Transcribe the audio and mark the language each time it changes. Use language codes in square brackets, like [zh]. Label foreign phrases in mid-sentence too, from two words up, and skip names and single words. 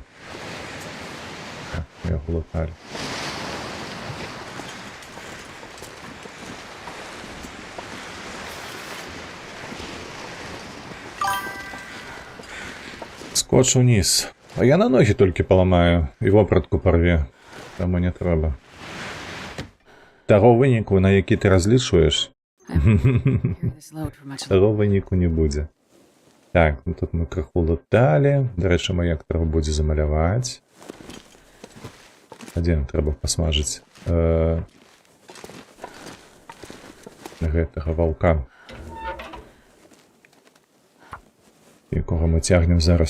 [be] Так, мы яго луталі. Скотч уніз. А я на ногі толькі паламаю і вопратку парве. Таму не трэба. Таго выніку, на які ты разлічваеш, [en] This load for much [be] таго выніку не будзе. Так, ну тут мы крыху луталі. Дарэчы, маяк трэба будзе замаляваць. Адзін трэба пасмажыць гэтага ваўка, якога мы цягнем зараз.